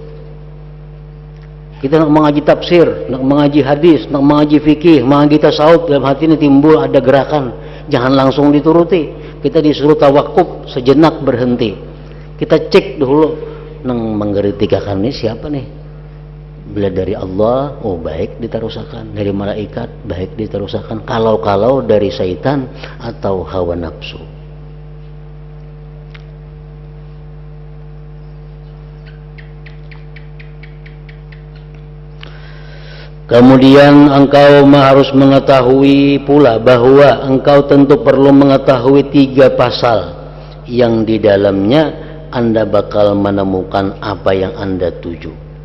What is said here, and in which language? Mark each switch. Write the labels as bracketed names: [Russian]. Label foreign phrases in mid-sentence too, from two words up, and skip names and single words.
[Indonesian] Kita nak mengaji tafsir, nak mengaji hadis, nak mengaji fikih, mengaji tasawuf, dalam hati ini timbul ada gerakan, jangan langsung dituruti. [Banjar] Kita disuruh tawakuf, sejenak berhenti. Kita cek dulu nang menggeritikakan ini siapa nih. Bila dari Allah, oh baik diterusakan. Dari malaikat, baik diterusakan. [Indonesian] Kalau dari syaitan atau hawa nafsu. Kemudian engkau harus mengetahui pula bahwa engkau tentu perlu mengetahui 3 pasal yang di dalamnya Anda bakal menemukan apa yang Anda tuju.